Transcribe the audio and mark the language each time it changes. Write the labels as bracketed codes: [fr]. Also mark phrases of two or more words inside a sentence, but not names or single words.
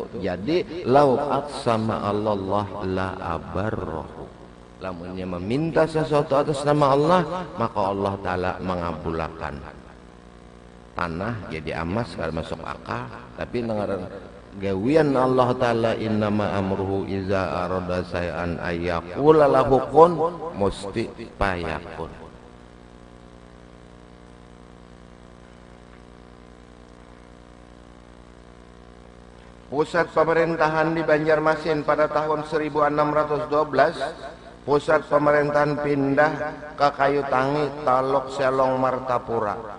[ar] Jadi لو أقسم الله لأبره. [bjn] Lamunnya meminta sesuatu atas nama Allah, maka Allah Ta'ala mengabulkan. Tanah jadi emas kada masuk akal. Tapi nengaran gawian Allah Ta'ala, [ar] إنما أمره إذا أراد شيئا أن يقول له كن مستي فيكون. [id] Pusat pemerintahan di Banjarmasin pada tahun 1612, pusat pemerintahan pindah ke Kayutangi, Taluk Selong Martapura.